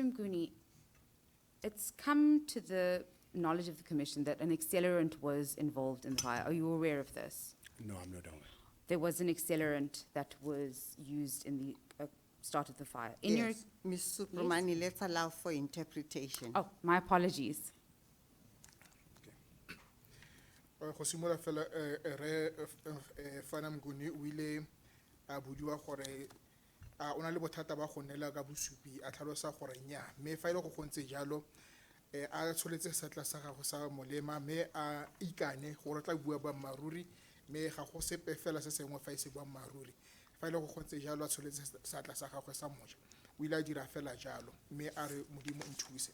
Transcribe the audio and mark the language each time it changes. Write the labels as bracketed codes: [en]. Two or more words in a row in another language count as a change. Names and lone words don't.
[en] Mguni, it's come to the knowledge of the Commission that an accelerant was involved in the fire. Are you aware of this? No, I'm not aware. There was an accelerant that was used in the start of the fire. In Yes, Ms. Supramani, let's allow for interpretation. Oh, my apologies. [tn] Go simola fela re Fana Mguni o ile a budiwa gore o na le bothata ba go nela ka bosupi a tlhalosa gore nya mme fa ile go gontse jalo a tsholetse setla sa gago sa molema mme a ikane gore tla bua ba maruri mme ga go sepe fela se sengwe fa se bua maruri fa ile go gontse jalo a tsholetse setla sa gago sa moja o ile a dira fela jalo mme a re modimo nthuse.